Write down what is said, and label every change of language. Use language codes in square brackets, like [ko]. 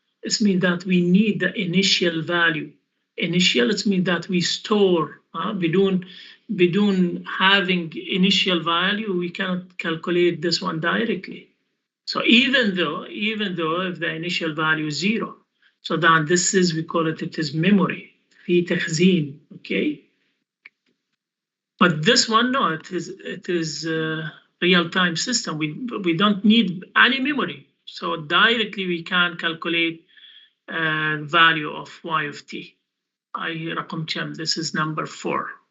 [en] It means that we need the initial value. Initial, it means that we store. [ar] بدون [en] having initial value, we cannot calculate this one directly. So even though if the initial value is 0, so then this is, we call it is memory. [ar] في تخزين, okay. [en] But this one, no, it is real-time system. We don't need any memory. So directly we can calculate value of y of t. [ar] رقم كم? [en] This is number 4.